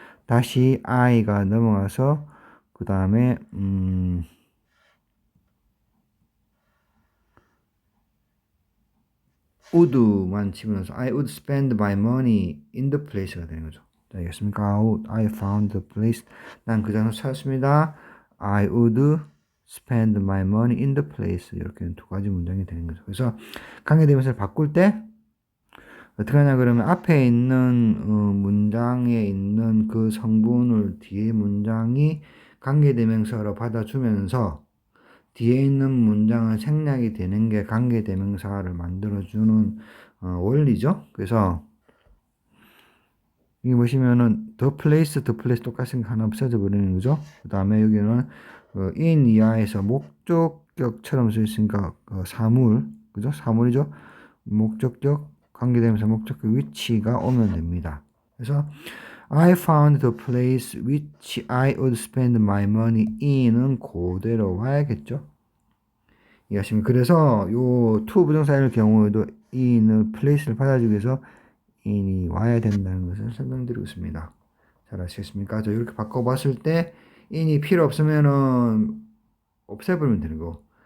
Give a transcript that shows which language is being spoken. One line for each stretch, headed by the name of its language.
Korean: 다시 I가 넘어가서 그 다음에 would만 집어넣어서
English: I would spend my money in the place
Korean: 가 되는 거죠. 자, 알겠습니까?
English: I found the place.
Korean: 난 그 장소 찾았습니다.
English: I would spend my money in the place.
Korean: 이렇게 두 가지 문장이 되는 거죠. 그래서 관계대명사를 바꿀 때 어떻게 하냐 그러면 앞에 있는 문장에 있는 그 성분을 뒤에 문장이 관계대명사로 받아주면서 뒤에 있는 문장은 생략이 되는 게 관계대명사를 만들어주는 원리죠. 그래서 여기 보시면은
English: the place
Korean: 똑같은 거 하나 없어져 버리는 거죠. 그 다음에 여기는 in 이하에서 목적격처럼 써 있으니까 사물, 그죠? 사물이죠. 목적격 관계대명사 목적격 위치가 오면 됩니다. 그래서
English: I found the place which I would spend my money in은
Korean: 그대로 와야겠죠. 이해하시면 그래서 요 to 부정사일 경우에도 in을 place를 받아주기 위해서 in이 와야 된다는 것을 설명드리고 있습니다. 잘 아시겠습니까? 저 이렇게 바꿔봤을 때 in이 필요 없으면은 없애버리면 되는 거.